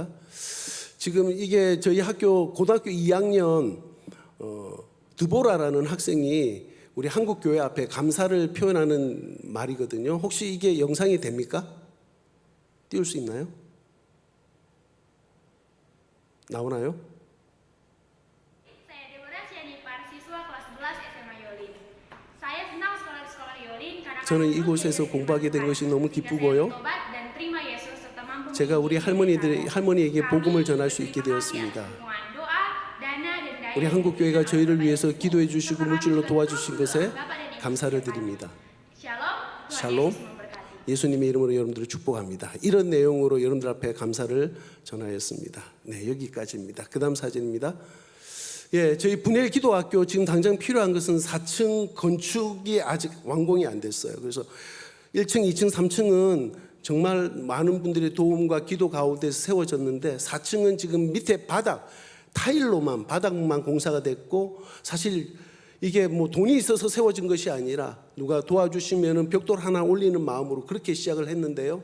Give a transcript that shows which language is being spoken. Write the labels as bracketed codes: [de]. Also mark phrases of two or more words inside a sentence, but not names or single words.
[ko] 지금 이게 저희 학교 고등학교 2학년 드보라라는 학생이 우리 한국교회 앞에 감사를 표현하는 말이거든요. 혹시 이게 영상이 됩니까? 띄울 수 있나요? 나오나요? [id] Saya Deborah Sianipar, siswa kelas 11 SMA Yolin. Saya senang sekolah di sekolah Yolin karena [ko] 저는 [id] kami [ko] 이곳에서 [id] belajar [ko] 공부하게 된 것이 너무 [id] ketika saya [ko] 기쁘고요. [id] bertobat dan terima Yesus serta mampu [ko] 제가 우리 할머니에게 복음을 전할 수 있게 되었습니다. [id] dukungan doa, dana dan daya [ko] 우리 한국교회가 저희를 위해서 기도해 주시고 물질로 도와주신 것에 감사를 드립니다. [id] Shalom, Tuhan [ko] 샬롬. [id] Yesus memberkati. [ko] 예수님의 이름으로 여러분들을 축복합니다. 이런 내용으로 여러분들 앞에 감사를 전하였습니다. 네, 여기까지입니다. 그 다음 사진입니다. 저희 분엘 기도학교 지금 당장 필요한 것은 4층 건축이 아직 완공이 안 됐어요. 그래서 1층, 2층, 3층은 정말 많은 분들의 도움과 기도 가운데 세워졌는데 4층은 지금 밑에 바닥만 공사가 됐고 사실 이게 뭐 돈이 있어서 세워진 것이 아니라 누가 도와주시면은 벽돌 하나 올리는 마음으로 그렇게 시작을 했는데요.